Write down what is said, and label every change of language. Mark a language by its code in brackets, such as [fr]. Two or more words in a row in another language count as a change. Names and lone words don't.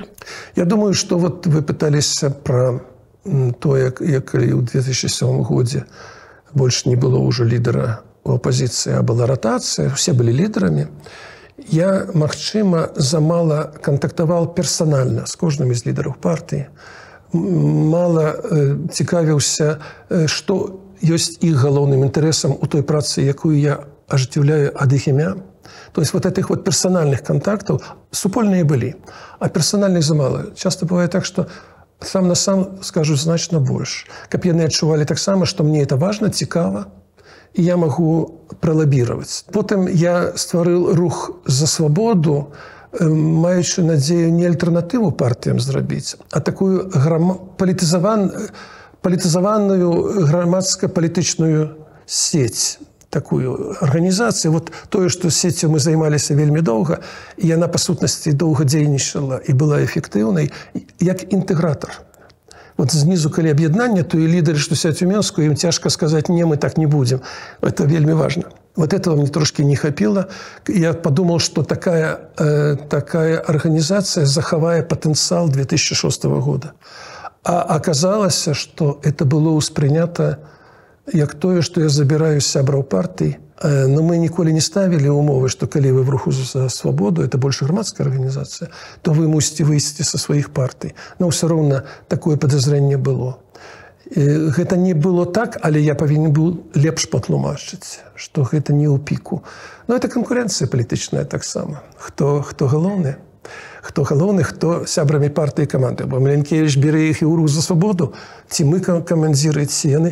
[be] Я думаю, што вот вы пыталіся пра то, як калі ў 2007 годзе больш не было ўжо лідара ў апазіцыі, а была ратацыя, усе былі лідарамі. Я, магчыма, замала кантактаваў персанальна з кожным з лідараў партыі. Мала цікавіўся, што ёсць іх галоўным інтарэсам у той працы, якую я ажыццяўляю ад іх імя. [ru] То есть вот этих вот персональных контактов супольные были, а персональных замало. Часто бывает так, что сам на сам скажу значно больше. [be] Каб яны адчувалі таксама, што мне [ru] это важно, [be] цікава, і я магу пралабіраваць. Потым я стварыў рух за свабоду, маючы надзею не альтэрнатыву партыям зрабіць, а такую палітызаваную грамадска-палітычную сеть, такую арганізацыю. Вот тое, што сетью мы займаліся вельмі доўга, і яна, па сутнасці, доўга дзейнічала і была эфектыўнай, як інтэгратар. Вот знизу, калі аб'яднання, то і лідары, што сядзяць у Мінску, ім цяжка сказаць, [ru] не, мы так не будем. Это вельмі важно. Вот этого мне [be] трошки не хапіла. [ru] Я подумал, что такая организация захавае потенциал 2006 года. А оказалось, что это было [be] успрынята як тое, што я забіраю сябраў партый. Но мы ніколі не ставілі умовы, што калі вы в руху за свабоду, [ru] это больше [be] грамадская организация, то вы мусіце выйсці са сваіх партый. Но ўсё роўна такое падазрэнне было. Гэта не было так, але я павінен быў лепш патлумачыць, што гэта не ў піку. [ru] Но это [be] канкурэнцыя палітычная таксама. Хто галоўны? Хто галоўны, хто сябрамі партыі і каманды. Бо Маленкевіч бере іх і ў рух за свабоду, ці мы камандзіры, ці яны.